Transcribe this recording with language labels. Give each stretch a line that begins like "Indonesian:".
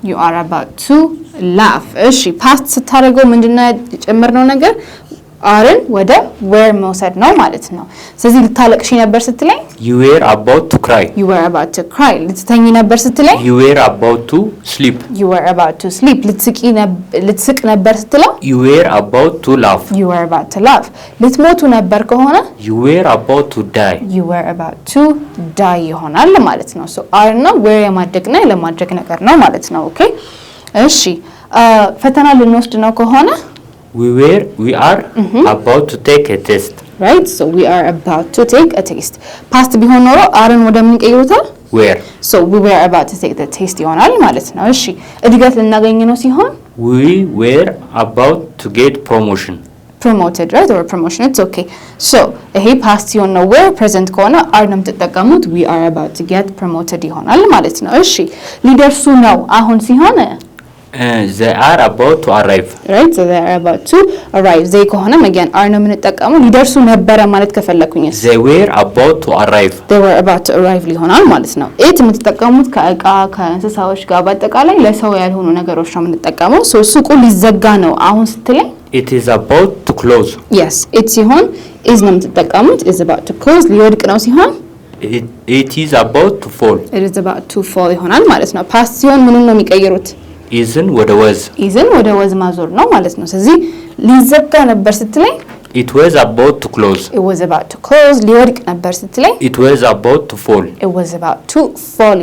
English: You are about to laugh
Amharic: እሺ past ስታደርገው ምንድነው የጨመርነው ነገር አርን ወደ were መውሰድ ነው ማለት ነው ስለዚህ ልታለቅሽ ነበር ስትለኝ
English: You were about to cry You were about to cry
Amharic: ልትተኝ ነበር ስትለኝ
English: You were about to sleep You were about to sleep
Amharic: ልትስቅ ነበር ስትለው
English: You were about to laugh You were about to laugh
Amharic: ልትሞቱ ነበር ከሆነ
English: You were about to die You were about to die
Amharic: ይሆናል ማለት ነው
English: so are
Amharic: ነው were የማድረግና ለማድረግ ነገር ነው ማለት ነው ኦኬ እሺ ፈተና ልንወስድ ነው ከሆነ
English: We are about to take a test right so we are about to take a test past
Amharic: ቢሆን ኖሮ አርን ወደ ምን ቀይሩታል
English: were so we were about to take the test
Amharic: ይሆናል ማለት ነው እሺ እድገት ልናገኝ ነው ሲሆን
English: We were about to get promotion promoted right or promotion it's okay so ይሄ past ሲሆን ነው were present ከሆነ are
Amharic: ነው የምትጠቀሙት
English: we are about to get promoted
Amharic: ይሆናል ማለት ነው እሺ ሊደርሱ ነው አሁን ሲሆን
English: They are about to arrive right so they are about to arrive they
Amharic: ከሆነ
English: again are
Amharic: ነው የምንጠቀመው ሊደርሱ ነበረ ማለት ከፈለኩኝ
English: they were about to arrive
Amharic: ሊሆናል ማለት ነው it የምትጠቀሙት ከእቃ ከእንስሳዎች ጋር በአጠቃላይ ለሰው ያልሆኑ ነገሮች ነው የምንጠቀመው ሱቁ ሊዘጋ ነው አሁን ስትለኝ
English: it is about to close yes it ሲሆን is
Amharic: ነው የምትጠቀሙት
English: is about to close
Amharic: ሊወድቅ ነው ሲሆን
English: it is about to fall it is about to fall
Amharic: ይሆናል ማለት ነው past ሲሆን ምኑን ነው የሚቀይሩት isን ወደ ወዝ ማዞር ነው ማለት ነው ስለዚህ ሊዘጋ ነበር ስትለኝ
English: it was about to close
Amharic: ሊወድቅ ነበር ስትለኝ
English: it was about to fall